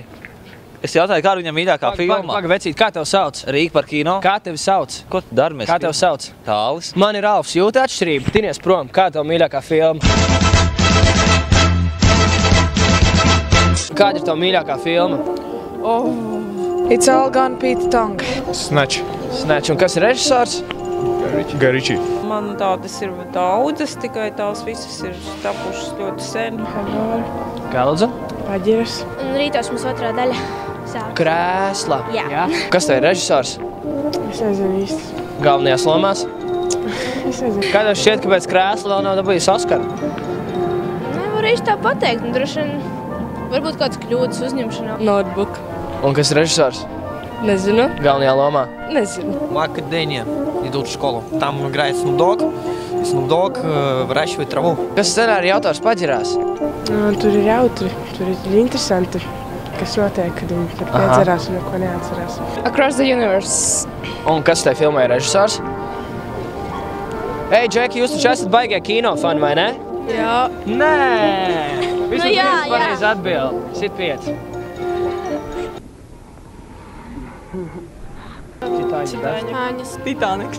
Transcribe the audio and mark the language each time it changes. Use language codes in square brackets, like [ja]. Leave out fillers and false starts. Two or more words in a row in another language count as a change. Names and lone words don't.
[lv] Es jautāju, kā viņam mīļākā filma? Paga, vecīt, kā tev sauc? Rīga par kino. Kā tevi sauc? Ko tu dari mēs? Kā tev sauc? Tālis. Man ir Alfs, jūti atšķirību, tinies prom. Kā tev mīļākā filma? Kāda ir tev mīļākā filma? It's all gone Pete Tong. Snatch. Snatch. Un kas ir režisors? Guy Ritchie. Man tādas ir daudzas, tikai tās visas ir tapušas ļoti sen. Kā lūdzu? Paģiras. Un rītos mums otrā daļa sāk. Krēsla. Jā. Kas tev ir režisors? Es nezinu īsti. Galvenajās lomās? Es nezinu. Kā tev šķiet, kāpēc Krēsla vēl nav dabūjis Oskaru? Nevaru īsti tā pateikt. Un droši vien varbūt kāds kļūdas uzņemšanā. Notebook. Un kas ir režisors? Nezinu. Galvenajā lomā? Nezinu. [ru] Академия идут в школу. Там играет Snoop Dogg. Snoop Dogg выращивает траву. [lv] Kas scenārija autors paģirās? Tur ir jautri. Tur ir interesanti, kas notiek, kad viņi tur piedzerās un neko neatcerās. Across the Universe. Un kas tai filmai ir režisors? Ei, Džeki, jūs taču esat baigie kino fani, vai ne? Jā. Nē! Vismaz jā, viens pareizi atbild. Sit 5. Titaniks.